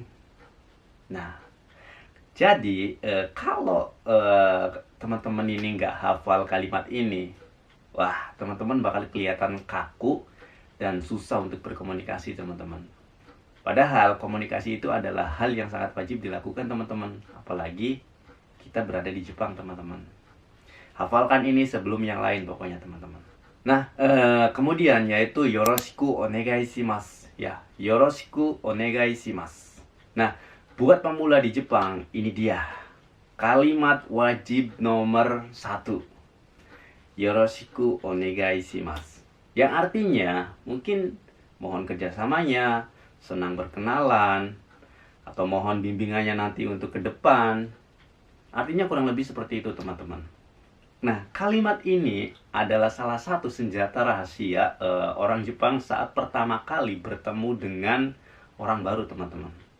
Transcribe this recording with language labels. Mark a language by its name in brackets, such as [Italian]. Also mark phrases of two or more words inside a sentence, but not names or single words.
[Indonesian] Nah, jadi kalau teman-teman ini nggak hafal kalimat ini, wah, teman-teman bakal kelihatan kaku dan susah untuk berkomunikasi, teman-teman. Padahal komunikasi itu adalah hal yang sangat wajib dilakukan, teman-teman. Apalagi kita berada di Jepang, teman-teman. Hafalkan ini sebelum yang lain pokoknya, teman-teman. Nah, kemudian yaitu [Japanese] よろしくお願いします. ヤ、よろしくお願いします. [Indonesian] Nah, buat pemula di Jepang, ini dia kalimat wajib nomor 1. [Japanese] よろしくお願いします. [Indonesian] Yang artinya mungkin mohon kerjasamanya, senang berkenalan, atau mohon bimbingannya nanti untuk ke depan. Artinya kurang lebih seperti itu teman-teman. Nah, kalimat ini adalah salah satu senjata rahasia orang Jepang saat pertama kali bertemu dengan orang baru teman-teman.